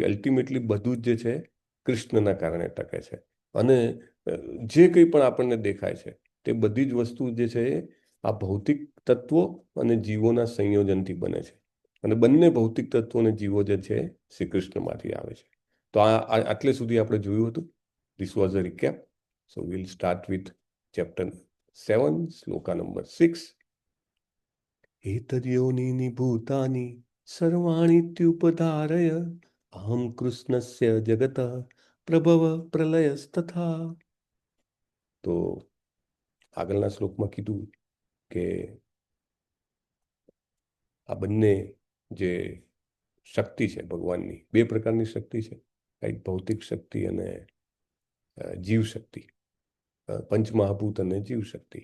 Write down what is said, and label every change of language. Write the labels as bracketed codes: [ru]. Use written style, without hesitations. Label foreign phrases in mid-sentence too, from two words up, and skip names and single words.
[gu] અલ્ટિમેટલી બધું જ જે છે કૃષ્ણના કારણે ટકે છે. અને જે કંઈ પણ આપણને દેખાય છે તે બધી જ વસ્તુ જે છે એ આ ભૌતિક તત્વો અને જીવોના સંયોજનથી બને છે. અને બંને ભૌતિક તત્વો અને જીવો જે છે શ્રી કૃષ્ણમાંથી આવે છે. તો આટલે સુધી આપણે જોયું હતું. [en] This was a recap. So we'll start with chapter 7, sloka number 6. [sa] एतद्योनीनि भूतानि सर्वाणीत्युपधारय अहं कृष्णस्य जगतः प्रभव प्रलयस्तथा. [gu] તો આગળના શ્લોકમાં કીધું કે આ બંને જે શક્તિ છે ભગવાનની, 2 પ્રકારની શક્તિ છે, એક ભૌતિક શક્તિ અને જીવ શક્તિ, પંચમહાભૂત અને જીવ શક્તિ.